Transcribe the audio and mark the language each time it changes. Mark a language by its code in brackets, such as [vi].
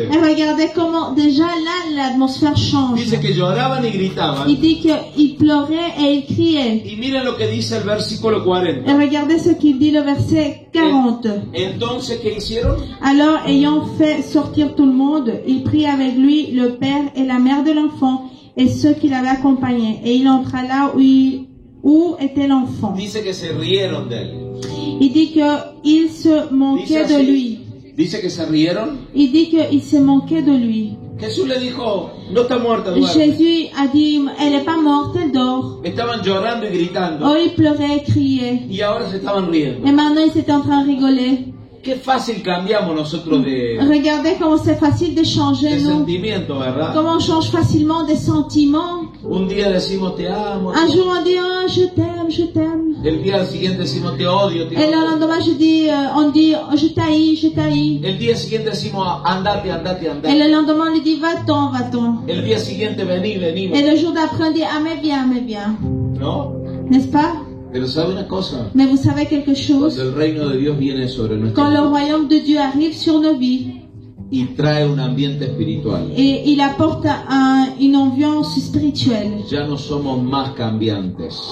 [fr] Et regardez comment, déjà là, l'atmosphère change. [es] Dice que lloraban y [fr] Il [es] gritaban. [fr] dit qu'il pleurait et il criait. [es] Y miren lo que dice el versículo 40. [fr] Et regardez ce qu'il dit le verset 40. [es] Entonces, ¿qué hicieron? [fr] Alors, ayant fait sortir tout le monde, il prit avec lui le père et la mère de l'enfant et ceux qui l'avaient accompagné. Et il entra là où était l'enfant. [es] Dice que se rieron de él. [fr] Il dit qu'il se moquait de lui. [es] Dice que se rieron. [fr] Il dit qu'il se moquait de lui. [es] Jesús le dijo, no está muerta, duerme. [fr] Jésus a dit, elle n'est pas morte, elle dort. [es] Estaban llorando y gritando. [fr] Oh, il pleurait et criait. [es] Y ahora se estaban riendo. [fr] Et maintenant, il était en train de rigoler. [es] Qué fácil cambiamos nosotros de [fr] Regardez comment c'est facile de changer, non? [es] sentimiento, ¿verdad? [fr] Comment on change facilement des sentiments. [es] Un día decimos te amo. [fr] Un jour, on dit, oh, je t'aime, je t'aime. [es] El día siguiente decimos te odio, te [fr] Et le [es] odio. [fr] lendemain, on dit, oh, je t'haïs, je t'haïs. [es] El día siguiente decimos andate, andate, [fr] Et [es] andate. [fr] le lendemain, on lui dit, va-t'en, va-t'en. [es] El día siguiente vení, vení. [fr] Et le jour d'après, on dit, ah, mais viens, [es] ¿No? [fr] n'est-ce pas? [es] Pero ¿sabe una cosa? [fr] Mais vous savez quelque chose? [es] Cuando el reino de Dios viene sobre [fr] Quand le [es] nuestra vida [fr] royaume de Dieu arrive sur nos vies [es] y trae un ambiente espiritual, [fr] et il apporte une ambiance spirituelle, [es] ya no somos más cambiantes.